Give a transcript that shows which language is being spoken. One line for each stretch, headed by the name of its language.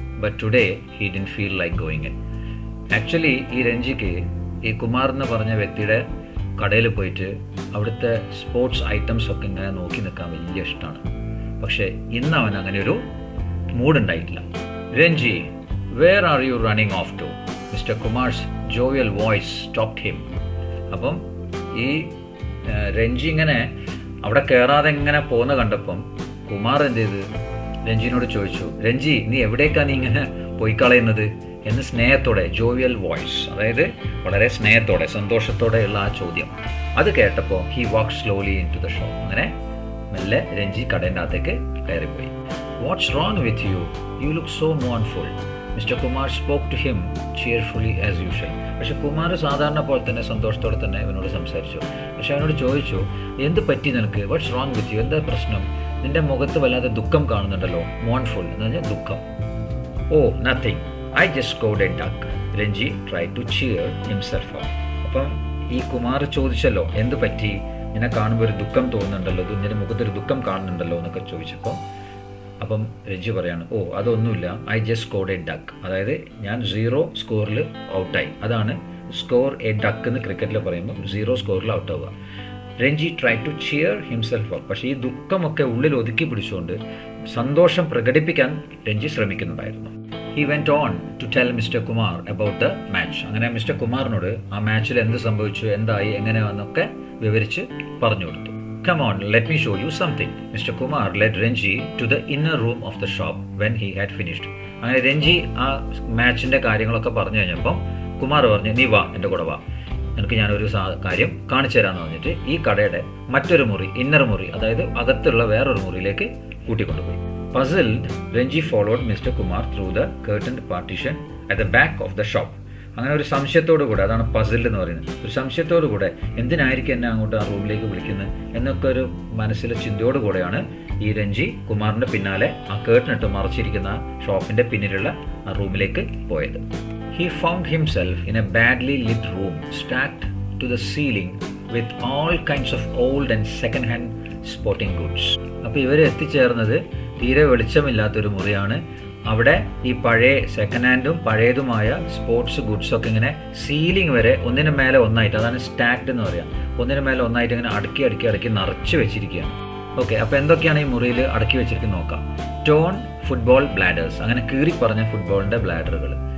English: But today he didn't feel like going in.
Malayalam: Actually ഈ രഞ്ജിക്ക് ഈ കുമാർ എന്ന് പറഞ്ഞ വ്യക്തിയുടെ കടയിൽ പോയിട്ട് അവിടുത്തെ സ്പോർട്സ് ഐറ്റംസ് ഒക്കെ ഇങ്ങനെ നോക്കി നിൽക്കാൻ വലിയ ഇഷ്ടമാണ്. പക്ഷേ ഇന്ന് അവൻ അങ്ങനെ ഒരു മൂഡ് ഉണ്ടായിട്ടില്ല. Ranji,
English: Where are you running off to? Mister Kumar's jovial voice stopped him.
Malayalam: അപ്പം ഈ രഞ്ജി ഇങ്ങനെ അവിടെ കയറാതെ ഇങ്ങനെ പോകുന്ന കണ്ടപ്പം കുമാർ എന്ത് ചെയ്ത് രഞ്ജിനോട് ചോദിച്ചു, രഞ്ജി നീ എവിടേക്കാണ് നീ ഇങ്ങനെ പോയി കളയുന്നത് എന്ന് സ്നേഹത്തോടെ, ജോവിയൽ വോയിസ്, അതായത് വളരെ സ്നേഹത്തോടെ സന്തോഷത്തോടെയുള്ള ആ ചോദ്യം. അത് കേട്ടപ്പോൾ
English: He walk slowly into the shop.
Malayalam: അങ്ങനെ മെല്ലെ രഞ്ജി കടേൻ്റെ അകത്തേക്ക് കയറിപ്പോയി.
English: What's wrong with you? You look so mournful. Mister Kumar spoke to him cheerfully as usual.
Malayalam: പക്ഷെ കുമാർ സാധാരണ പോലെ തന്നെ സന്തോഷത്തോടെ തന്നെ അവനോട് സംസാരിച്ചു. പക്ഷെ അവനോട് ചോദിച്ചു, എന്ത് പറ്റി നിനക്ക്?
English: What's wrong with you?
Malayalam: എന്താ പ്രശ്നം? നിന്റെ മുഖത്ത് വല്ലാതെ ദുഃഖം കാണുന്നുണ്ടല്ലോ. മോൺഫുൾ എന്ന് പറഞ്ഞാൽ ദുഃഖം.
English: Oh nothing, I just scored a duck. Ranji tried to cheer himself up.
Malayalam: അപ്പം ഈ കുമാർ ചോദിച്ചല്ലോ, എന്ത് പറ്റി? നിന്നെ കാണുമ്പോൾ ഒരു ദുഃഖം തോന്നുന്നുണ്ടല്ലോ, നിന്റെ മുഖത്തൊരു ദുഃഖം കാണുന്നുണ്ടല്ലോ എന്നൊക്കെ ചോദിച്ചപ്പോൾ അപ്പം രഞ്ജി പറയാണ്, ഓ അതൊന്നുമില്ല,
English: I just scored a duck.
Malayalam: അതായത് ഞാൻ 0 സ്കോറിൽ ഔട്ടായി. അതാണ് സ്കോർ എ ഡക്ക് എന്ന് ക്രിക്കറ്റിൽ പറയുമ്പോൾ 0 സ്കോറിൽ ഔട്ടാവുക.
English: Ranji try to cheer himself up.
Malayalam: പക്ഷേ ഈ ദുഃഖമൊക്കെ ഉള്ളിൽ ഒതുക്കി പിടിച്ചുകൊണ്ട് സന്തോഷം പ്രകടിപ്പിക്കാൻ Ranji ശ്രമിക്കുന്നുണ്ടായിരുന്നു.
English: He went on to tell Mr. Kumar about the match.
Malayalam: അങ്ങനെ മിസ്റ്റർ കുമാറിനോട് ആ മാച്ചിൽ എന്ത് സംഭവിച്ചു, എന്തായി, എങ്ങനെയാണെന്നൊക്കെ വിവരിച്ച് പറഞ്ഞു കൊടുത്തു.
English: Come on, let me show you something. Mr. Kumar led Ranji to the inner room of the shop when he had finished.
Malayalam: അങ്ങനെ രഞ്ജി ആ മാച്ചിൻ്റെ കാര്യങ്ങളൊക്കെ പറഞ്ഞു കഴിഞ്ഞപ്പം കുമാർ പറഞ്ഞു, നീ വാ, എൻ്റെ കൂടെ വാ, എനിക്ക് ഞാനൊരു കാര്യം കാണിച്ചു തരാമെന്ന് പറഞ്ഞിട്ട് ഈ കടയുടെ മറ്റൊരു മുറി, ഇന്നർ മുറി, അതായത് അകത്തുള്ള വേറൊരു മുറിയിലേക്ക് കൂട്ടിക്കൊണ്ടുപോയി.
English: Puzzled, Ranji followed Mr. Kumar through the curtained partition at the back of the shop.
Malayalam: അങ്ങനെ ഒരു സംശയത്തോടു കൂടെ, അതാണ് പസിൽഡ് എന്ന് പറയുന്നത്, ഒരു സംശയത്തോടു കൂടെ എന്തിനായിരിക്കും എന്നെ അങ്ങോട്ട് ആ റൂമിലേക്ക് വിളിക്കുന്നത് എന്നൊക്കെ ഒരു മനസ്സിലെ ചിന്തയോടു കൂടെയാണ് ഈ രഞ്ജി കുമാറിൻ്റെ പിന്നാലെ ആ കേർട്ടനിട്ട് മറച്ചിരിക്കുന്ന ഷോപ്പിൻ്റെ പിന്നിലുള്ള ആ റൂമിലേക്ക് പോയത്.
English: He found himself in a badly lit room, stacked to the ceiling with all kinds of old and second-hand sporting goods.
Malayalam: അപ്പോൾ ഇവർ എത്തിച്ചേർന്നത് തീരെ വെളിച്ചമില്ലാത്തൊരു മുറിയാണ്. അവിടെ ഈ പഴയ സെക്കൻഡ് ഹാൻഡും പഴയതുമായ സ്പോർട്സ് ഗുഡ്സൊക്കെ ഇങ്ങനെ സീലിംഗ് വരെ ഒന്നിനു മേലെ ഒന്നായിട്ട്, അതാണ് സ്റ്റാക്ഡ് എന്ന് പറയാം, ഒന്നിനു മേലെ ഒന്നായിട്ട് ഇങ്ങനെ അടുക്കി നിറച്ച് വെച്ചിരിക്കുകയാണ്. ഓക്കെ, അപ്പോൾ എന്തൊക്കെയാണ് ഈ മുറിയിൽ അടക്കി വെച്ചിരിക്കുന്നത് നോക്കാം.
English: torn football bladders,
Malayalam: അങ്ങനെ കീറി പറഞ്ഞ ഫുട്ബോളിൻ്റെ ബ്ലാഡറുകൾ.